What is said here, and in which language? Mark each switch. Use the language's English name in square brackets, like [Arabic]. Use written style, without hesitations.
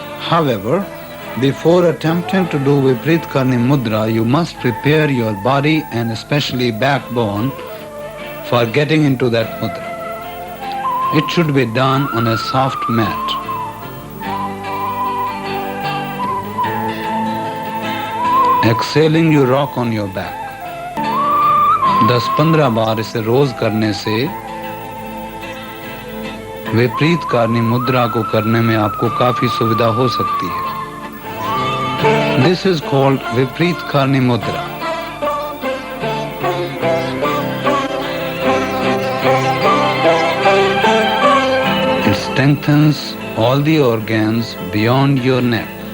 [English] However, before attempting to do Vipreet Karni Mudra, you must prepare your body and especially backbone for getting into that mudra. It should be done on a soft mat. Exhaling, you rock on your back. [Hindi] 10-15 बार इसे रोज करने से विपरीत कारणी मुद्रा को करने में आपको काफी सुविधा हो सकती है. [English] This is called Vipreet Karni Mudra. It strengthens all the organs beyond your neck.